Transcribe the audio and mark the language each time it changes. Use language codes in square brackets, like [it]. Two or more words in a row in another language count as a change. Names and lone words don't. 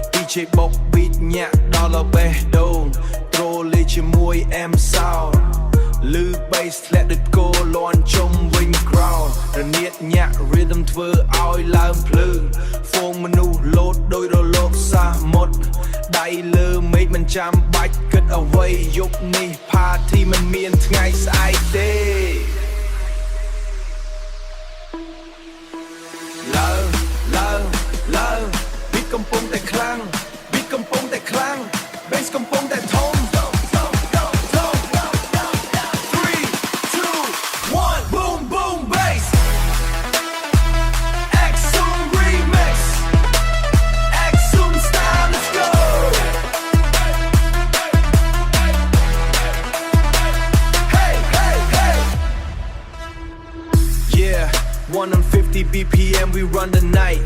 [km] DJ បុក beat ញាក់ដល់បេះដូងត្រូលេជាមួយ [en] M sound [km] លឺ bass ធ្លាក់ដូចគោលាន់ជុំវិញ ground រនាតញាក់ rhythm ធ្វើឲ្យឡើងភ្លើងហ្វូងមនុស្សលោតដោយរលកសាមុតដៃលើមេឃមិនចាំបាច់គិតអ្វីយប់នេះ party មិនមានថ្ងៃស្អែកទេ ឡើងbeat កំពុងតែខ្លាំង beat កំពុងតែខ្លាំង bass កំពុងតែធំ 3, 2, 1 [en] boom boom bass Axum remix Axum style let's go hey yeah 150 BPM we run the night